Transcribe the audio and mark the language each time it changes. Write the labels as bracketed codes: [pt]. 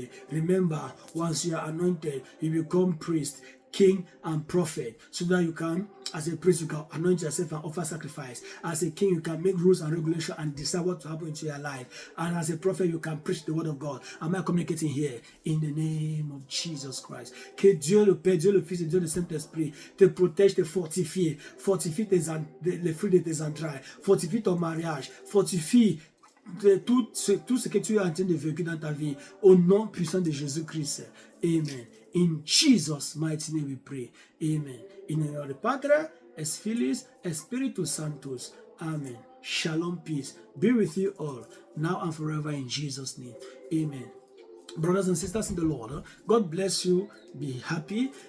[en] Remember, once you are anointed, you become priest, king, and prophet, so that you can, as a priest, you can anoint yourself and offer sacrifice. As a king, you can make rules and regulations and decide what to happen into your life. And as a prophet, you can preach the word of God. Am I communicating here? In the name of Jesus Christ. [fr] Que Dieu le Père, Dieu le Fils et Dieu le Saint-Esprit te protège, te fortifie. Fortifie les fruits de tes entrailles. Fortifie ton mariage. Fortifie tout ce que tu es en train de vivre dans ta vie. Au nom puissant de Jésus-Christ. Amen. [en] In Jesus' mighty name we pray. Amen. In the name of the Padre, es Filius, Spiritus Sanctus. Amen. Shalom, peace be with you all, now and forever, in Jesus' name. Amen. Brothers and sisters in the Lord, God bless you. Be happy.